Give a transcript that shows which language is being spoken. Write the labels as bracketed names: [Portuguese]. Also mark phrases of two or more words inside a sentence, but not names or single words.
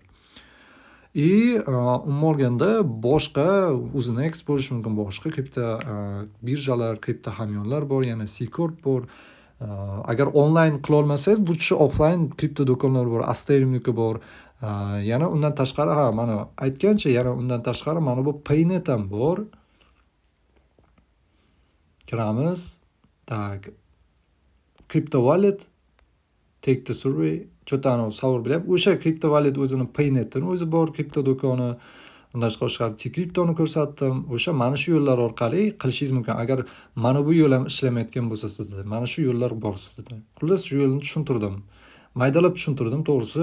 [Uzbek] Umuman olganda boshqa Uznex bo'lishi mumkin, boshqa kripto birjalar, kripto hamyonlar bor, yana C-Corp bor. Agar onlayn qila olmasangiz, bu offlayn kripto do'konlar bor, Asterimniki bor. Yana undan tashqari, mana aytgancha, yana undan tashqari mana bu Paynet ham bor. Kiramiz. Tak. [English] Crypto wallet, take the survey. [Uzbek] Chotano savur bilan o'sha [English] crypto wallet [Uzbek] o'zini Paynetning o'zi bor, kripto do'koni. Undan tashqari T-Cryptoni ko'rsatdim. O'sha mana shu yo'llar orqali qilishingiz mumkin. Agar mana bu yo'l ham ishlamayotgan bo'lsa sizda, mana shu yo'llar bor sizda. Xullas shu yo'lni tushuntirdim. Maydalab tushuntirdim, to'g'risi.